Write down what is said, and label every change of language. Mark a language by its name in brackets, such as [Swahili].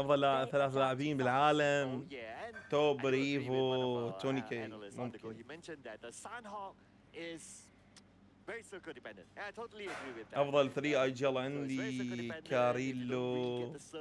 [Arabic] افضل 3 لاعبين بالعالم توب ريفو توني كي ممكن. [English] He mentioned that the Sanhok is very circle dependent. I totally agree with that. [Arabic] افضل 3 اي جي ال عندي كاريلو.